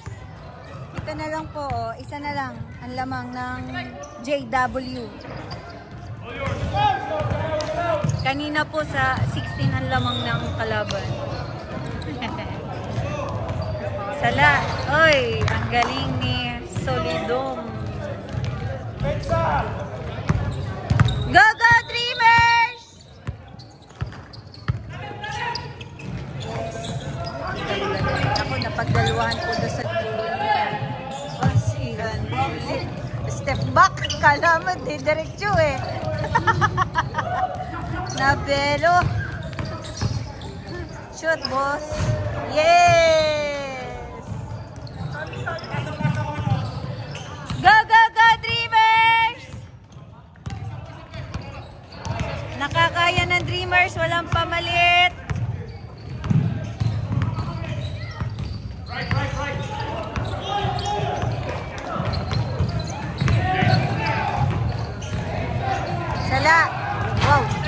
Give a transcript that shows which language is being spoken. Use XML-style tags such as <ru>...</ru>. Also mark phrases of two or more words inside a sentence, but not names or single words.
<tl>Ito na lang po, oh. Isa na lang ang lamang ng JW. Kanina po sa 16 ang lamang ng kalaban. Sala. Oy, ang galing ni Solidom.</tl> <en>Go, go,</en> <tl>Dreamers! Ako, napagdaluhan po doon sa pasihan.</tl> <en>Step back.</en> <tl>Kala mo, diretso eh. Nabelo.</tl> <en>Shoot, boss. Yes! Go, go, go,</en> <tl>Dreamers! Nakakaya ng Dreamers. Walang pamalit. Sala. Wow.</tl>